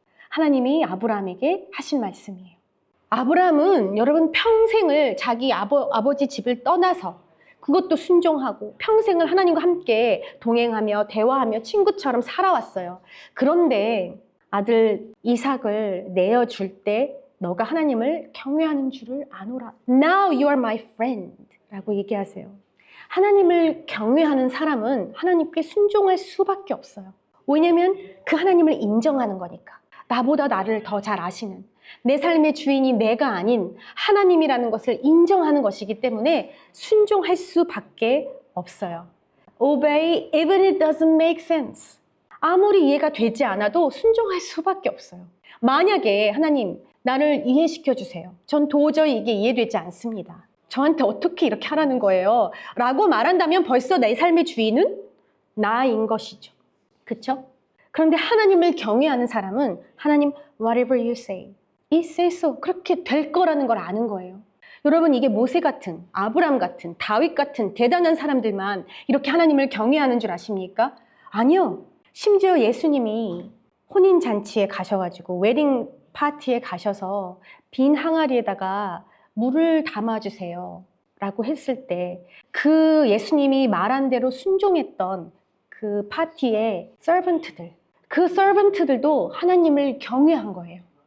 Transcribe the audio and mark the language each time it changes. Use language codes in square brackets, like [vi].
[ko] 하나님이 아브라함에게 하신 말씀이에요. 아브라함은 여러분 평생을 자기 아버지 집을 떠나서 그것도 순종하고 평생을 하나님과 함께 동행하며 대화하며 친구처럼 살아왔어요. 그런데 아들 이삭을 내어줄 때 너가 하나님을 경외하는 줄을 아노라. [en] Now you are my friend [ko] 라고 얘기하세요. 하나님을 경외하는 사람은 하나님께 순종할 수밖에 없어요. 왜냐면 그 하나님을 인정하는 거니까. 나보다 나를 더 잘 아시는 내 삶의 주인이 내가 아닌 하나님이라는 것을 인정하는 것이기 때문에 순종할 수밖에 없어요. [en] Obey even it doesn't make sense. [ko] 아무리 이해가 되지 않아도 순종할 수밖에 없어요. 만약에 하나님 나를 이해시켜 주세요. 전 도저히 이게 이해되지 않습니다. 저한테 어떻게 이렇게 하라는 거예요? 라고 말한다면 벌써 내 삶의 주인은 나인 것이죠. 그쵸? 그런데 하나님을 경외하는 사람은 하나님 [en] whatever you say, it says so. [ko] 그렇게 될 거라는 걸 아는 거예요. 여러분 이게 모세 같은, 아브람 같은, 다윗 같은 대단한 사람들만 이렇게 하나님을 경외하는 줄 아십니까? 아니요. 심지어 예수님이 혼인잔치에 가셔가지고 웨딩 파티에 가셔서 빈 항아리에다가 물을 담아주세요 라고 했을 때 그 예수님이 말한 대로 순종했던 그 파티의 서번트들, 그 서번트들도 하나님을 경외한 거예요.